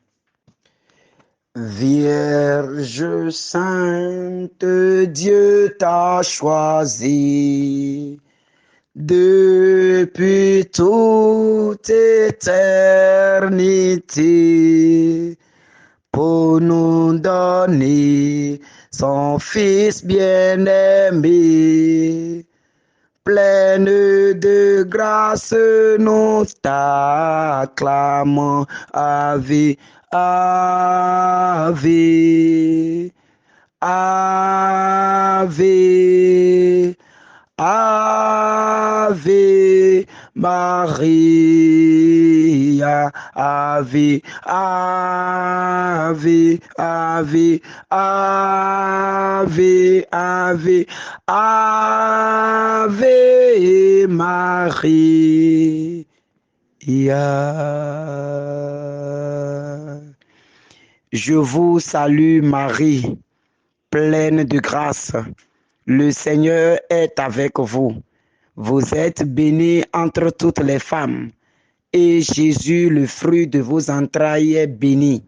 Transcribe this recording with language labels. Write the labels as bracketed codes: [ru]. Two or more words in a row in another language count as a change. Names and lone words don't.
[fr] Vierge sainte, Dieu t'a choisi depuis toute éternité pour nous donner son Fils bien-aimé. Pleine de grâce, nous t'acclamons, [la] Ave, Ave, Ave, Ave Maria, Ave, Ave, Ave, Ave, Ave, Ave Maria. [fr] Je vous salue Marie, pleine de grâce. Le Seigneur est avec vous. Vous êtes bénie entre toutes les femmes, et Jésus, le fruit de vos entrailles, est béni.